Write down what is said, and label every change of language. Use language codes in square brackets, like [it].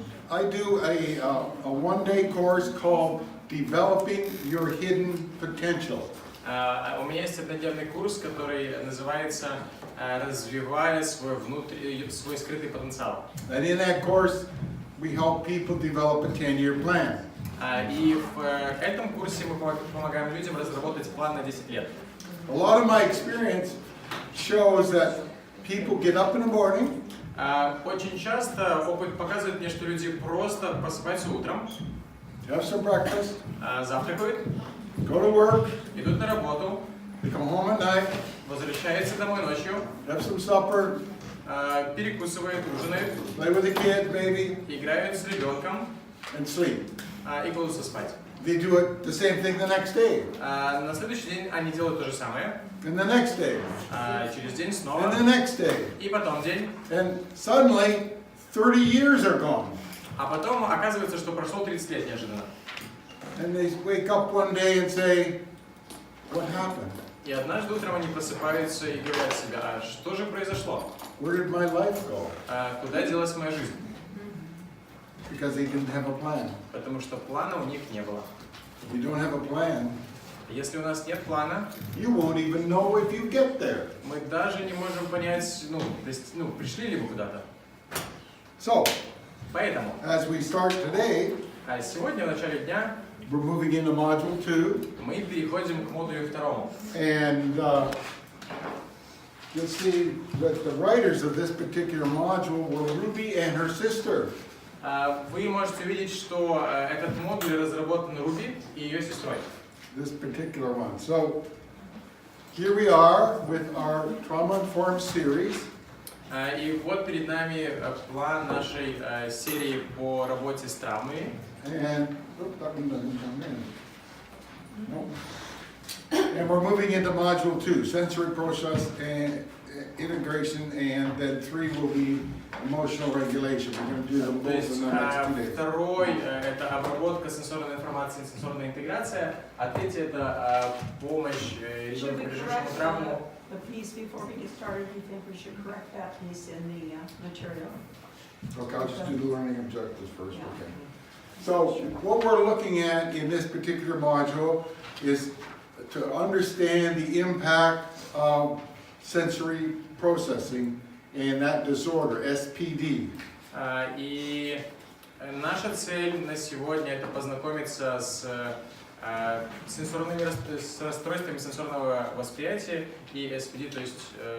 [en] I do a one-day course called Developing Your Hidden Potential. [ru] У меня есть однодневный курс, который называется «Развивая свой скрытый потенциал». [en] And in that course, we help people develop a 10-year plan. [ru] И в этом курсе мы помогаем людям разработать план на 10 лет. [en] A lot of my experience shows that people get up in the morning, [ru] Очень часто опыт показывает мне, что люди просто просыпаются утром, [en] have some breakfast, [ru] завтракают, [en] go to work, [ru] идут на работу, [en] they come home at night, [ru] возвращаются домой ночью, [en] have some supper, [ru] перекусывают, ужинают, [en] play with the kids, maybe, [ru] играют с ребенком [en] and sleep. [ru] И кладутся спать. [en] They do it the same thing the next day, [ru] На следующий день они делают то же самое, [en] and the next day, [ru] через день снова, [en] and the next day. [ru] и потом день, [en] And suddenly, 30 years are gone. [ru] а потом оказывается, что прошло 30 лет неожиданно. [en] And they wake up one day and say, what happened? [ru] И однажды утром они просыпаются и говорят себе, а что же произошло? [en] Where did my life go? [ru] Куда делась моя жизнь? [en] Because they didn't have a plan. [ru] Потому что плана у них не было. [en] If you don't have a plan, [ru] Если у нас нет плана, [en] you won't even know if you get there. [ru] мы даже не можем понять, пришли ли вы куда-то. [en] So, [ru] Поэтому [en] as we start today, [ru] сегодня, в начале дня, [en] we're moving into module 2. [ru] мы переходим к модулю второму. [en] And you'll see that the writers of this particular module were Ruby and her sister. [ru] Вы можете увидеть, что этот модуль разработан Руби и ее сестрой. [en] This particular one. So, here we are with our trauma-informed series. [ru] И вот перед нами план нашей серии по работе с травмой. [en] And, that one doesn't come in. No. And we're moving into module 2, sensory process and integration, and then 3 will be emotional regulation. We're going to do them [ru] То [en] both [ru] есть [en] in the next 2 days. [ru] второй это обработка сенсорной информации, сенсорная интеграция, а третий это помощь ребенку, пережившему травму. [en] The piece before we get started, do you think we should correct that piece in the material? Okay, I'll just do the learning objectives first. Yeah. Okay. So what we're looking at in this particular module is to understand the impact of sensory processing and that disorder, SPD. [ru] И наша цель на сегодня это познакомиться с с расстройствами сенсорного восприятия и SPD, то есть